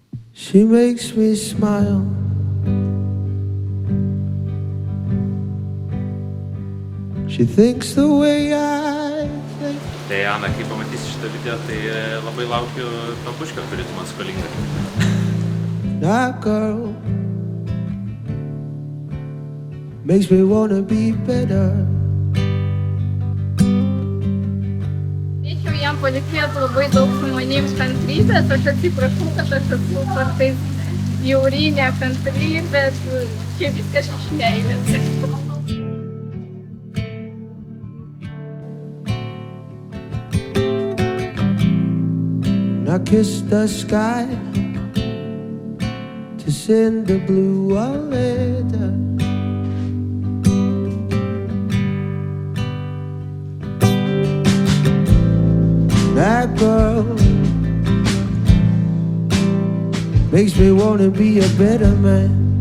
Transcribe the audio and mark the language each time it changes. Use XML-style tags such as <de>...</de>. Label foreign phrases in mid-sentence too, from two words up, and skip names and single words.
<en>She makes me smile. She thinks the way I think.</en> <lt>Tai Ana, kai pamatysi šitą video, tai labai laukiu to puškio, kurį tu man skolinga.</lt> <en>That girl makes me wanna be better.</en> <lt>Norėčiau jam palinkėti labai daug su manim kantrybės, aš atsiprašau, kad aš esu kartais bjauri, nekantri, bet čia viskas iš meilės.</lt> <en>I kiss the sky to send the blue a letter. That girl makes me wanna be a better man.</en>